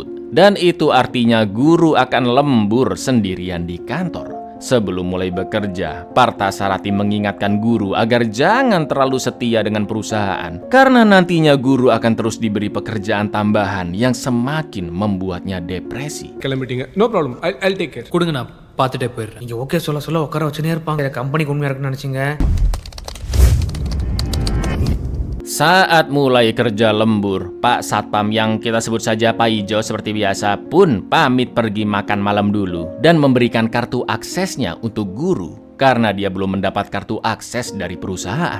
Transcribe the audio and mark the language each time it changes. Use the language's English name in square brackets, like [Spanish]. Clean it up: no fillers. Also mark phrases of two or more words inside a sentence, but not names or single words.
[Indonesian] Dan itu artinya guru akan lembur sendirian di kantor. Sebelum mulai bekerja, Parthasarathi mengingatkan guru agar jangan terlalu setia dengan perusahaan, karena nantinya guru akan terus diberi pekerjaan tambahan yang semakin membuatnya depresi. [English] கிளம்பிட்டீங்க. No problem. I'll take care. [Tamil] கொடுங்க நான் பார்த்துட்டே போயிடுறேன். நீங்க ஓகே சொல்ல உட்கார வச்சுனே இருப்பாங்க. கம்பெனிக்கு உண்மையா இருக்குன்னு நினைச்சீங்க. [Indonesian] Saat mulai kerja lembur, Pak Satpam yang kita sebut saja Pak Ijo seperti biasa pun pamit pergi makan malam dulu dan memberikan kartu aksesnya untuk guru karena dia belum mendapat kartu akses dari perusahaan.